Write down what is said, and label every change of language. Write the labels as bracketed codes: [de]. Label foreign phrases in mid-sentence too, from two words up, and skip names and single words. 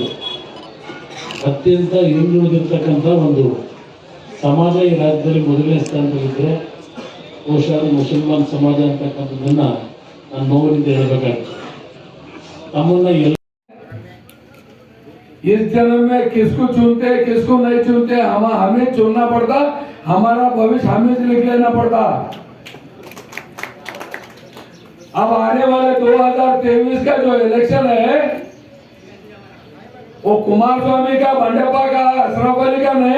[kn] ಅತ್ಯಂತ ಹಿಂದುಳಿದಿರ್ತಕ್ಕಂಥ ಒಂದು ಸಮಾಜ ಈ ರಾಜ್ಯದಲ್ಲಿ ಮೊದಲನೇ ಸ್ಥಾನದಲ್ಲಿದ್ದರೆ ಬಹುಶಃ ಮುಸಲ್ಮಾನ್ ಸಮಾಜ ಅಂತಕ್ಕಂಥದ್ದನ್ನು ನಾನು ನೋವಿನಿಂದ ಹೇಳಬೇಕಾಗ್ತದೆ. ತಮ್ಮನ್ನ ಎಲ್ಲ [hi] इस जन्म में किसको चुनते हैं किसको नहीं चुनते, हमें चुनना पड़ता, हमारा भविष्य हमें लिख लेना पड़ता। अब आने वाले 2023 का जो इलेक्शन है वो कुमारस्वामी का, बंडप्पा का, अशरफ अली का नहीं है।